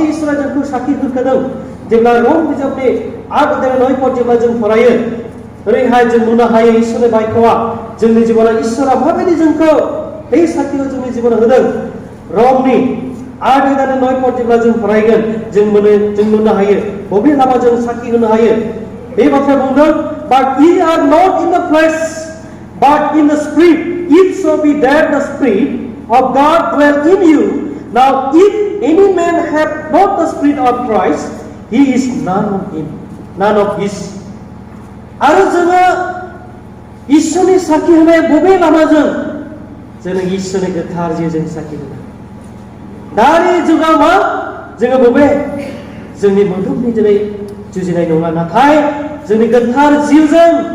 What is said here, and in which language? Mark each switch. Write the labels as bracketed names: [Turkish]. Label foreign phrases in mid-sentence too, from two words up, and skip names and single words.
[Bodo] इसोरा जोंखौ साखि होखादों जेब्ला रम बिजाबनि 8 अध्याय 9 पद जेब्ला जों फरायो ओरैहाय जों नुनो हायो इसोरनि बायख'आ जोंनि जिबनाव इसोरा माबायदि जोंखौ बे साखिखौ जोंनि जिबनाव होदों रमनि 8 अध्याय 9 पद जेब्ला जों फरायगोन जों नुनो हायो बबे लामाजों साखि होनो हायो बे बाथ्रा बुंदों [English] but ye are not in the flesh but in the spirit if so be that the spirit of God dwell in you now if any man have not the spirit of Christ he is none of his [Bodo] आरो जोङो इसोरनि साखि होनाय बबे लामाजों जोङो इसोरनि गोथार जिउजों साखि होनाय दानि जुगाव मा जोङो बबे जोंनि मोदोमनि दिनै जुजिनाय नङा नाथाय जोंनि गोथार जिउजों